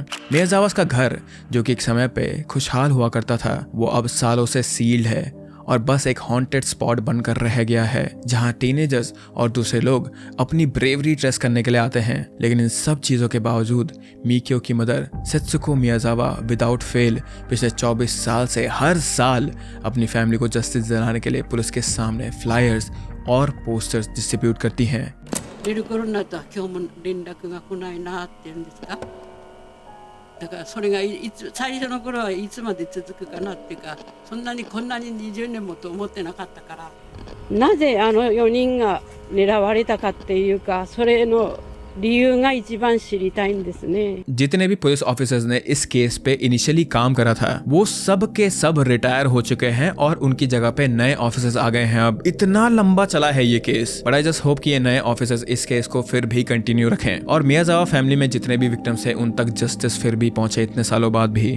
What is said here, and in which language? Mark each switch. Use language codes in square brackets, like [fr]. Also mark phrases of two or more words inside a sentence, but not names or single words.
[hi] मियाजावा का घर जो कि एक समय पे खुशहाल हुआ करता था, वो अब सालों से सील्ड है और बस एक हॉन्टेड स्पॉट बनकर रह गया है, जहां टीनेजर्स और दूसरे लोग अपनी ब्रेवरी टेस्ट करने के लिए आते हैं। लेकिन इन सब चीज़ों के बावजूद मिकियो की मदर सेत्सुको मियाजावा [en] without fail [hi] पिछले 24 साल से हर साल अपनी फैमिली को जस्टिस दिलाने के लिए पुलिस के सामने फ्लायर्स और पोस्टर्स डिस्ट्रीब्यूट करती हैं। [ja] 出る頃になったら今日も連絡が来ないなっていうんですか。だからそれが最初の頃はいつまで続くかなっていうか、そんなにこんなに20年もと思ってなかったから。なぜあの4人が狙われたかっていうか、それの理由が一番知りたいんですね。 [hi] जितने भी पुलिस ऑफिसर्स ने इस केस पे इनिशियली काम करा था, वो सब के सब रिटायर हो चुके हैं और उनकी जगह पे नए ऑफिसर्स आ गए हैं। अब इतना लंबा चला है ये केस, [en] but I just hope [hi] कि ये नए ऑफिसर्स इस केस को फिर भी कंटिन्यू रखें और मियाजावा फैमिली में जितने भी विक्टिम्स हैं उन तक जस्टिस फिर भी पहुंचे इतने सालों बाद भी।